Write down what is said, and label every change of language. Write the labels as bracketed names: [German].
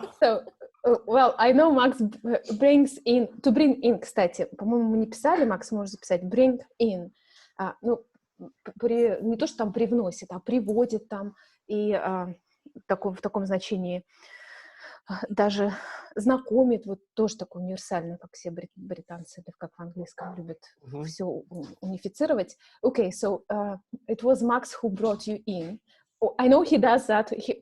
[English] So, well, I know Max brings in, to bring in, [Russian] кстати, по-моему, мы не писали, Макс может записать, [English] bring in. [Russian] Ну, не то, что там привносит, а приводит там, и в таком значении даже знакомит, вот тоже такое универсальное, как все британцы, или как в английском любят все унифицировать. [English] Okay, so it was Max who brought you in. Oh, I know he does that.